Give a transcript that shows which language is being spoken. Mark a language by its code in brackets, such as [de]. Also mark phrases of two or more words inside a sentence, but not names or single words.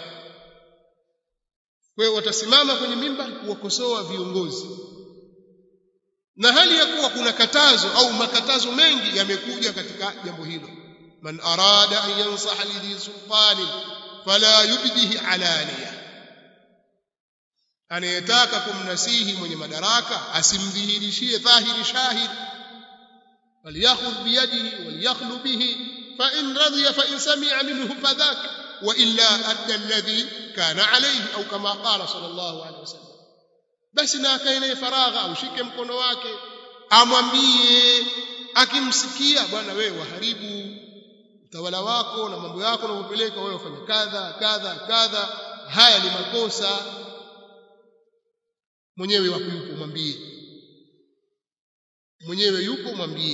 [sw] Kwa hiyo watasimama kwenye mimbar kuwakosoa viongozi, na hali ya kuwa kuna katazo au makatazo mengi yamekuja katika jambo hilo. [ar] من أراد أن ينصح لذي سلطان فلا يبده علانية, [sw] anayetaka kumnasihi mwenye madaraka asimdhihirishie dhahiri shahid. [ar] وليأخذ بيده وليخل به فإن رضي فإن سمع منه فذاك وإلا أدى الذي كان عليه, [sw] au kama [ar] قال صلى الله عليه وسلم. [sw] Basi na akae faragha, au shike mkono wake amwambie, akimsikia bwana wewe waharibu utawala wako na mambo yako na kupeleka wewe ufanye kadha kadha kadha, haya ni makosa, mwenyewe yupo mwambie, mwenyewe yupo mwambie.